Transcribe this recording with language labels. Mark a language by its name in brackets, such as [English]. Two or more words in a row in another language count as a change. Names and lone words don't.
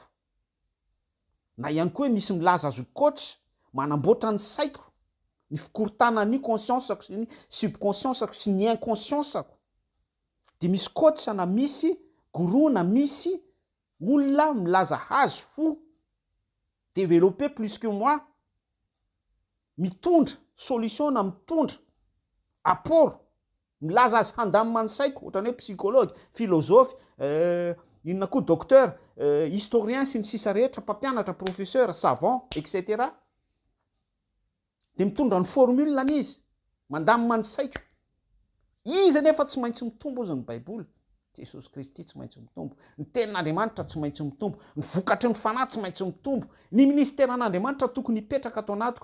[Malagasy] Na ihany koa hoe misy milaza azo coach manamboatra ny saiko, ny fikorontanana ny conscience-ako sy ny subconscience-ako sy ny inconscience-ako. Dia misy coach na misy gourou na misy olona milaza hazo ho [French] développer plus que moi, [Malagasy] mitondra solution na mitondra apport, milaza azy handamina ny saiko, ohatrany hoe [French] psychologue, philosophe, [Malagasy] inona koa [French] docteur, historien [Malagasy] sy ny sisa rehetra, mpampianatra, [French] professeur, savant, etc. [Malagasy] Dia mitondra ny formule an'izy, mandamina ny saiko. Izy anefa tsy maintsy mitombo ozy ny Baiboly. Jesosy Kristy tsy maintsy mitombo. Ny tenin'Andriamanitra tsy maintsy mitombo. Ny vokatry ny fanahy tsy maintsy mitombo. Ny ministèran'Andriamanitra tokony hipetraka ato anatiko.